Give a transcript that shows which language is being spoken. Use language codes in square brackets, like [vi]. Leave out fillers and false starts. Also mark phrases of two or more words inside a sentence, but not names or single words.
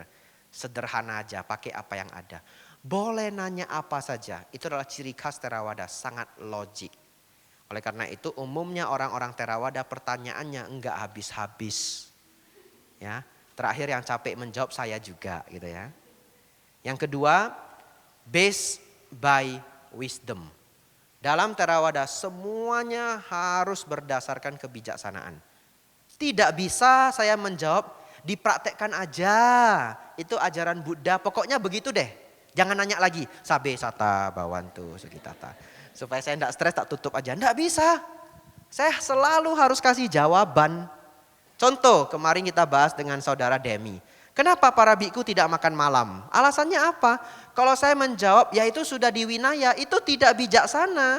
[id] Sederhana aja, pakai apa yang ada. Boleh nanya apa saja, itu adalah ciri khas Theravada, sangat logik. Oleh karena itu umumnya orang-orang Theravada pertanyaannya enggak habis-habis. Ya, terakhir yang capek menjawab saya juga gitu ya. Yang kedua, [en] based by wisdom. [id] Dalam Theravada semuanya harus berdasarkan kebijaksanaan. Tidak bisa saya menjawab dipraktekkan aja. Itu ajaran Buddha, pokoknya begitu deh. Jangan nanya lagi, [pi] sabe sata bawantu sugitata. [id] Supaya saya tidak stres, tak tutup aja. Tidak bisa. Saya selalu harus kasih jawaban. Contoh, kemarin kita bahas dengan saudara Demi. Kenapa para biku tidak makan malam? Alasannya apa? Kalau saya menjawab, ya itu sudah di Winaya, itu tidak bijaksana.